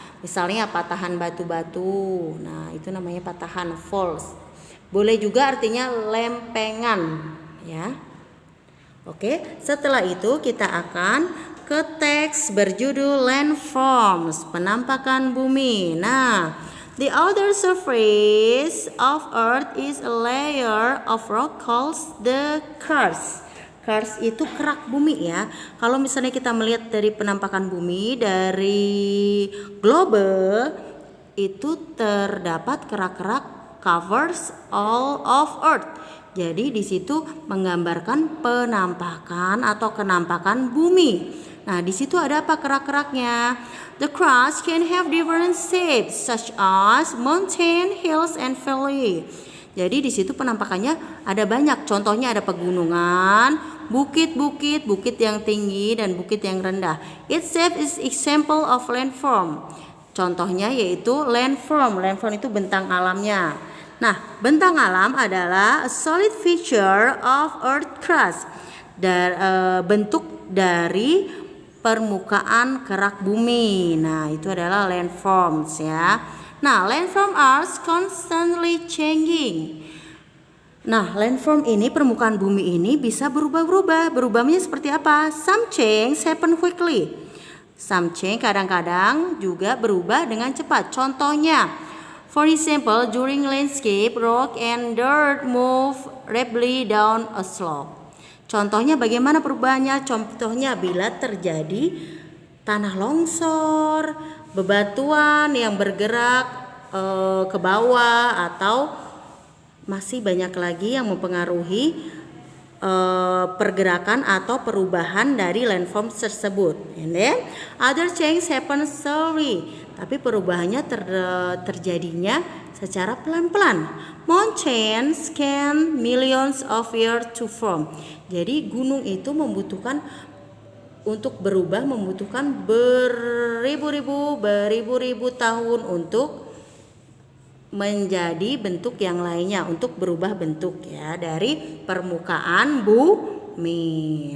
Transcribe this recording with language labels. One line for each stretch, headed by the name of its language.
Indonesian: Misalnya patahan batu-batu. Nah, itu namanya patahan faults. Boleh juga artinya lempengan ya. Oke, setelah itu kita akan ke teks berjudul landforms, penampakan bumi.
English: Nah, the outer surface of earth is a layer of rock called the crust.
Indonesian: Crust itu kerak bumi ya. Kalau misalnya kita melihat dari penampakan bumi dari globe itu terdapat kerak-kerak
English: covers all of Earth.
Indonesian: Jadi di situ menggambarkan penampakan atau kenampakan bumi. Nah, di situ ada apa kerak-keraknya?
English: The crust can have different shapes such as mountain, hills, and valley.
Indonesian: Jadi di situ penampakannya ada banyak. Contohnya ada pegunungan, bukit-bukit, bukit yang tinggi dan bukit yang rendah.
English: Its shape is example of landform.
Indonesian: Contohnya yaitu landform. Landform itu bentang alamnya. Nah, bentang alam adalah
English: a solid feature of earth crust.
Indonesian: Bentuk dari permukaan kerak bumi. Nah, itu adalah landforms ya.
English: Nah, landform are constantly changing.
Indonesian: Nah, landform ini, permukaan bumi ini bisa berubah-ubah. Berubahnya seperti apa?
English: Some change happen quickly. Some change
Indonesian: kadang-kadang juga berubah dengan cepat. Contohnya,
English: for example, during landscape, rock and dirt move rapidly down a slope.
Indonesian: Contohnya bagaimana perubahannya? Contohnya bila terjadi tanah longsor, bebatuan yang bergerak ke bawah, atau masih banyak lagi yang mempengaruhi pergerakan atau perubahan dari landform tersebut.
English: And then other change happen slowly.
Indonesian: Tapi perubahannya terjadinya secara pelan-pelan.
English: Mountains can millions of years to form.
Indonesian: Jadi gunung itu untuk berubah membutuhkan beribu-ribu tahun untuk menjadi bentuk yang lainnya, untuk berubah bentuk ya dari permukaan bumi.